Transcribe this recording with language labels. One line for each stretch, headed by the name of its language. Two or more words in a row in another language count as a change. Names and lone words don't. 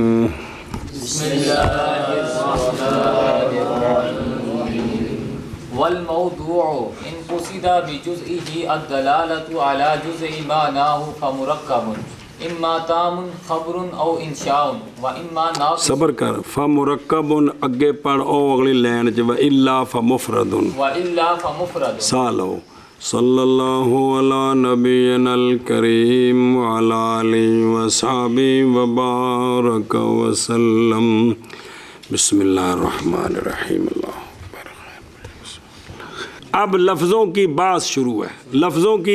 Arabic: بسم اللہ الرحمن الرحیم والموضوع ان قصد بجزئه الدلالة على جزء معناه فمركب اما تام خبر او انشاء واما ناقص
Punjabi: صبر کر فمرکب اگے پڑھ او اگلی لین چ
Arabic: والا فمفرد والا فمفرد سالو صلی اللہ علی نبینا الکریم وعلی آلہ وصحبہ وبارک وسلم بسم اللہ الرحمن الرحیم اللہ
Urdu: اب لفظوں کی بات شروع ہے لفظوں کی